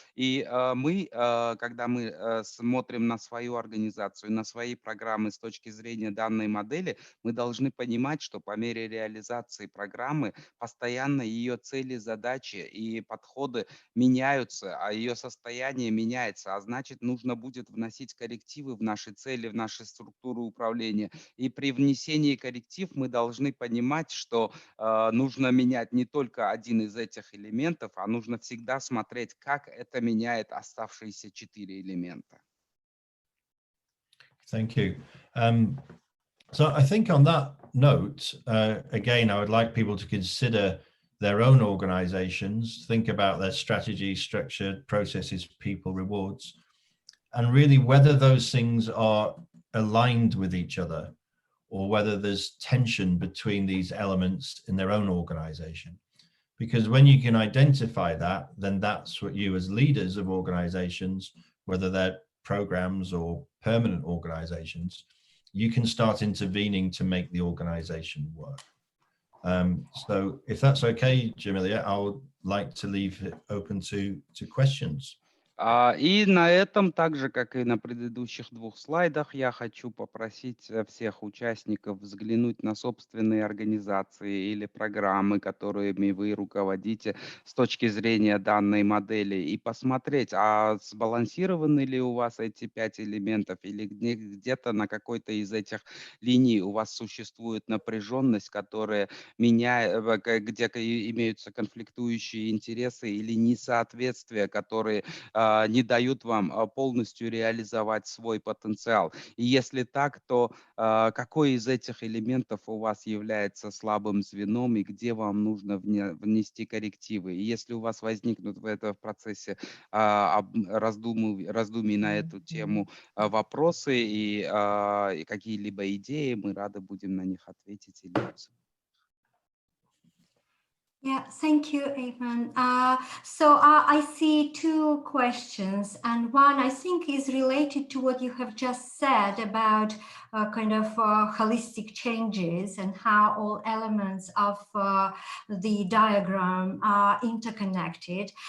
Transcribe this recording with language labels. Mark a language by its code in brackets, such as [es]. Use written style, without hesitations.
[ru] И когда мы смотрим на свою организацию, на свои программы с точки зрения данной модели, мы должны понимать, что по мере реализации программы постоянно ее цели, задачи и подходы меняются, а ее состояние меняется, а значит, нужно будет вносить коррективы в наши цели, в наши структуры управления. И при внесении корректив мы должны понимать, что нужно менять не только один из этих элементов, а нужно всегда смотреть, как это меняет оставшиеся 4 элемента. [en] Thank you. So I think on that note, again, I would like people to consider their own organizations, think about their strategy, structure, processes, people, rewards, and really whether those things are aligned with each other or whether there's tension between these elements in their own organization. Because when you can identify that, then that's what you as leaders of organizations, whether they're programs or permanent organizations, you can start intervening to make the organization work. So if that's okay, Jamilia, I would like to leave it open to questions. [ru] И на этом, так же как и на предыдущих 2 слайдах, я хочу попросить всех участников взглянуть на собственные организации или программы, которыми вы руководите с точки зрения данной модели, и посмотреть, а сбалансированы ли у вас эти 5 элементов, или где-то на какой-то из этих линий у вас существует напряженность, которая где имеются конфликтующие интересы или несоответствия, которые не дают вам полностью реализовать свой потенциал. И если так, то какой из этих элементов у вас является слабым звеном и где вам нужно внести коррективы? И если у вас возникнут в этом процессе раздумий на эту тему вопросы и какие-либо идеи, мы рады будем на них ответить или обсудить. [en] Yeah, thank you, Eamon. So I see 2 questions, and one I think is related to what you have just said about kind of holistic changes and how all elements of the diagram are interconnected.